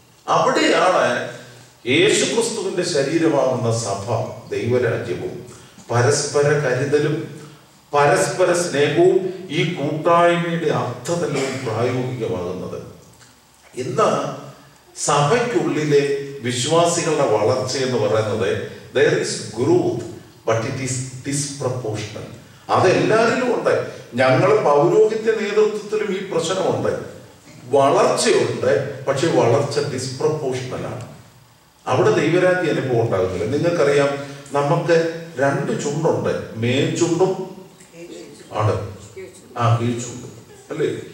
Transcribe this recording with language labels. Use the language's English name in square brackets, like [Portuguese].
[Malayalam] അവിടെയാണ് യേശുക്രിസ്തുവിന്റെ ശരീരമാകുന്ന സഭ, ദൈവരാജ്യവും പരസ്പര കരുതലും പരസ്പര സ്നേഹവും ഈ കൂട്ടായ്മയുടെ അർത്ഥതലവും പ്രായോഗികമാകുന്നത്. ഇന്ന് സഭയ്ക്കുള്ളിലെ വിശ്വാസികളുടെ വളർച്ച എന്ന് പറയുന്നത് [English] there is growth but it is disproportional. [Malayalam] അതെല്ലാവരിലും ഉണ്ട്. ഞങ്ങൾ പൗരോഹിത്യ നേതൃത്വത്തിലും ഈ പ്രശ്നമുണ്ട്. വളർച്ചയുണ്ട്, പക്ഷെ വളർച്ച ഡിസ്പ്രപ്പോർഷണലാണ്. അവിടെ ദൈവരാജ്യ അനുഭവം ഉണ്ടാകുന്നില്ല. നിങ്ങൾക്കറിയാം, നമുക്ക് 2 ചുണ്ടുണ്ട്, മേൽചുണ്ടും കീഴ്ചുണ്ടും അല്ലേ?